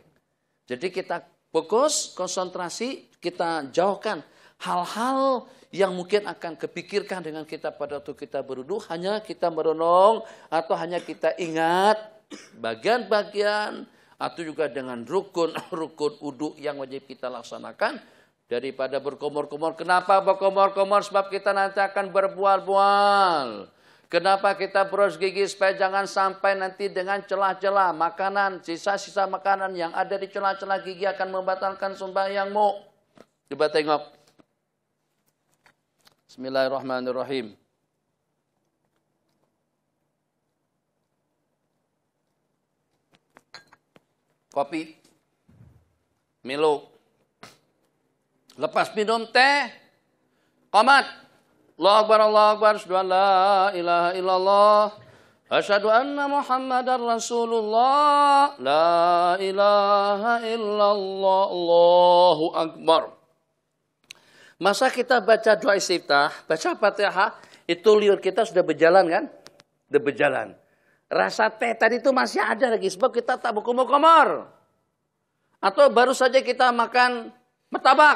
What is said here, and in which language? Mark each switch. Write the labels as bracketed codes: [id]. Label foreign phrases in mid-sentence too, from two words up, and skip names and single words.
[ms] Jadi kita fokus, konsentrasi, kita jauhkan hal-hal yang mungkin akan kepikirkan dengan kita pada waktu kita berwudhu, hanya kita merenung atau hanya kita ingat bagian-bagian atau juga dengan rukun wudhu yang wajib kita laksanakan daripada berkomor-komor. Kenapa berkomor-komor? Sebab kita nanti akan berbual-bual. Kenapa kita berus gigi? Supaya jangan sampai nanti dengan celah-celah makanan, sisa-sisa makanan yang ada di celah-celah gigi akan membatalkan sembahyangmu. Coba tengok. [ar] بسم الله الرحمن الرحيم. [ms] Kopi. Milo. Lepas minum teh. Qomat. [ar] الله أكبر، الله أكبر. أشهد أن لا إله إلا الله. أشهد أن محمدا رسول الله. لا إله إلا الله. الله أكبر. [ms] Masa kita baca doa istiftah, baca Fatihah, itu liur kita sudah berjalan kan? Sudah berjalan. Rasa teh tadi itu masih ada lagi, sebab kita tak berkomor-komor. Atau baru saja kita makan martabak.